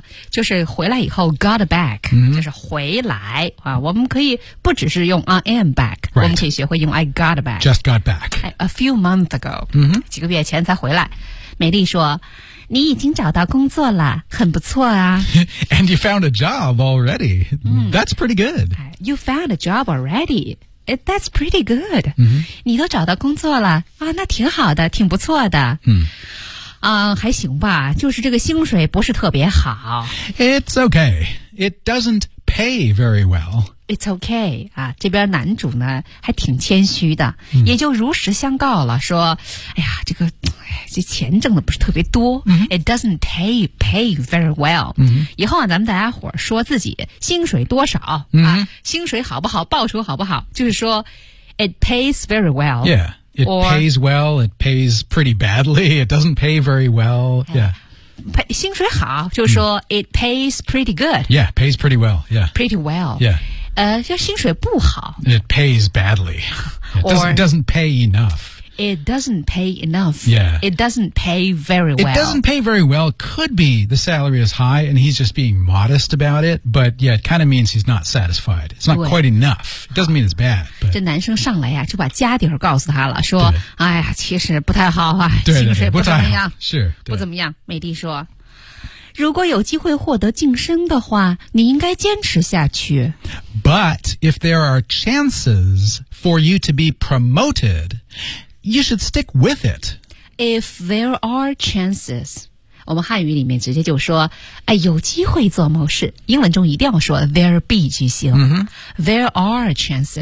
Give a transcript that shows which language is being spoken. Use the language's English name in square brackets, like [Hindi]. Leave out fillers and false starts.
[Chinese] 就是回来以后 [English] got back.、 Mm-hmm. [Chinese] 就是回来、我们可以不只是用 [English] I am back. Right. [Chinese] 我们可以学会用 [English] I got back. Just got back. A few months ago.、 Mm-hmm. [Chinese] 几个月前才回来。美丽说你已经找到工作了很不错啊。 [English] And you found a job already.、That's pretty good. You found a job already. That's pretty good.、 Mm-hmm. [Chinese] 你都找到工作了、那挺好的挺不错的。还行吧就是这个薪水不是特别好。 [English] It's okay. It doesn't pay very well. It's okay, [Chinese] 这边男主呢还挺谦虚的、也就如实相告了说哎呀这个这钱挣的不是特别多、 [English] It doesn't pay very well.、 [Chinese] 以后啊咱们大家伙说自己薪水多少、薪水好不好报酬好不好就是说 [English] it pays very well. Yeah, it pays well, it pays pretty badly, it doesn't pay very well, yeah. [Chinese] 薪水好就是说、 [English] it pays pretty good. Yeah, pays pretty well. Yeah. Pretty well. Yeah. [Chinese] 就薪水不好。 [English] It pays badly. It doesn't pay enough. It doesn't pay enough. Yeah. It doesn't pay very well. It doesn't pay very well. Could be the salary is high and he's just being modest about it. But yeah, it kind of means he's not satisfied. It's not quite enough. It doesn't mean it's bad. But [Chinese] 这男生上来呀、就把家底儿告诉他了说哎呀其实不太好啊对薪水不怎么样。是不怎么样美丽说。如果有机会获得晋升的话你应该坚持下去。 [English] But if there are chances for you to be promoted,You should stick with it. If there are chances, [Chinese] 我们汉语里面直接就说、有机会做某事。英文中一定要说 there be 句型、 [English] There are chances.